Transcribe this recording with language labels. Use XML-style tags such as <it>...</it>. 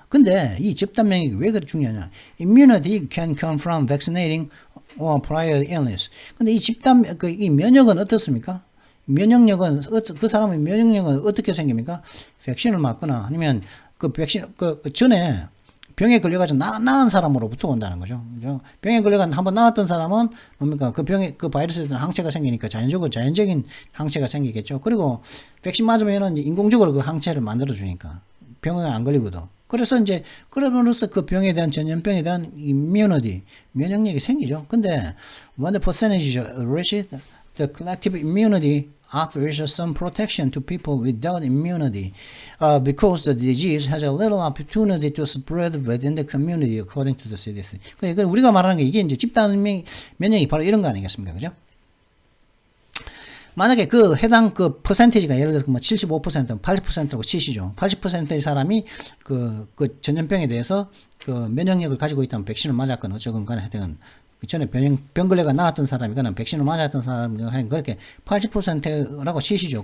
<ko>근데 이 집단 면역이 왜 그렇게 중요하냐?</ko> <en>Immunity can come from vaccinating or prior illness.</en> <ko>근데 이 집단 이 면역은 어떻습니까? 면역력은 그 사람의 면역력은 어떻게 생깁니까? 백신을 맞거나 아니면 그 백신 그 전에 병에 걸려가지고 나은 사람으로부터 온다는 거죠. 그죠? 병에 걸려가지고 한번 나았던 사람은 뭡니까? 그 바이러스에 대한 항체가 생기니까 자연적인 항체가 생기겠죠. 그리고 백신 맞으면은 인공적으로 그 항체를 만들어주니까 병에 안 걸리거든. 그래서 이제 그러면으로써 그 병에 대한 전염병에 대한 immunity, 면역력이 생기죠. 근데</ko> <en>when the percentage reaches the collective immunity offers some protection to people without immunity because the disease has a little opportunity to spread within the community according to the CDC.</en> <ko>그러니까 우리가 말하는 게 이게 이제 집단 면역이 바로 이런 거 아니겠습니까? 그죠? 만약에 그 해당 그 퍼센티지가 예를 들어서 뭐 75%, 80%라고 치시죠. 80%의 사람이 그 전염병에 대해서 그 면역력을 가지고 있다면 백신을 맞았거나 어쩌건 간에 하여튼 그 전에 병 걸레가 나왔던 사람이거나 백신을 맞았던 사람이거나 그렇게 80%라고 치시죠.</ko>